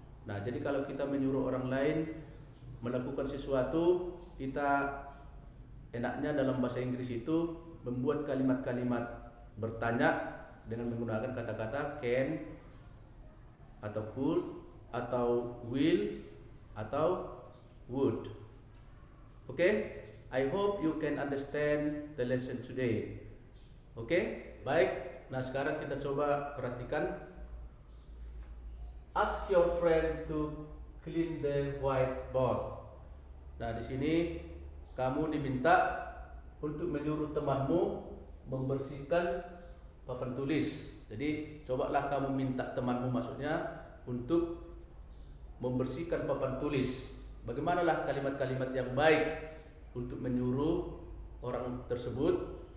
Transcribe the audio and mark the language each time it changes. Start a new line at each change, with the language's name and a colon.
Indonesian: Nah, jadi kalau kita menyuruh orang lain melakukan sesuatu, kita enaknya dalam bahasa Inggris itu membuat kalimat-kalimat bertanya dengan menggunakan kata-kata can, atau could, atau will, atau would. Okay?
English: I hope you can understand the lesson today.
Indonesian: Okay? Baik. Nah, sekarang kita coba perhatikan.
English: Ask your friend to clean the whiteboard.
Indonesian: Nah, di sini kamu diminta untuk menyuruh temanmu membersihkan papan tulis. Jadi cobalah kamu minta temanmu maksudnya untuk membersihkan papan tulis. Bagaimanalah kalimat-kalimat yang baik untuk menyuruh orang tersebut?